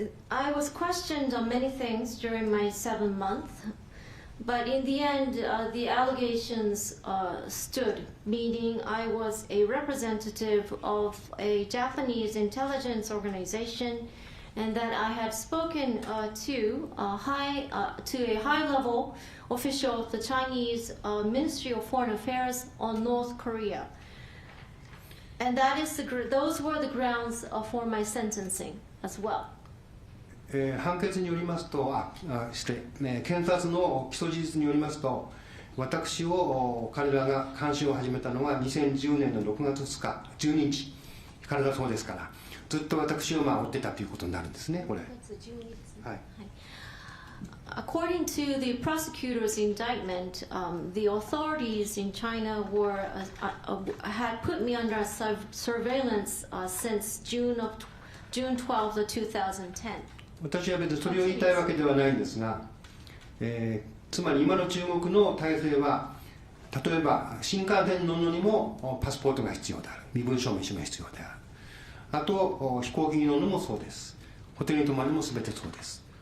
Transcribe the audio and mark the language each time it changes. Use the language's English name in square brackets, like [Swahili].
[English] I was questioned on many things during my 7 months, but in the end, the allegations stood, meaning I was a representative of a Japanese intelligence organization, and that I had spoken to a high-level official of the Chinese Ministry of Foreign Affairs on North Korea. And that is those were the grounds for my sentencing as well. [Japanese] 判決によりますと検察の起訴事実によりますと、私を彼らが監視を始めたのは2010年の6月2日12日からだそうですから、ずっと私を追ってたということになるんですね。これ、はい、 [English] According to the prosecutor's indictment, the authorities in China had put me under surveillance since June 12, 2010. [Japanese] 私は別にそれを言いたいわけではないんですが、つまり今の中国の体制は、例えば新幹線に乗るのにもパスポートが必要である、身分証明書が必要である、あと飛行機に乗るのもそうです、ホテルに泊まるのも全てそうです。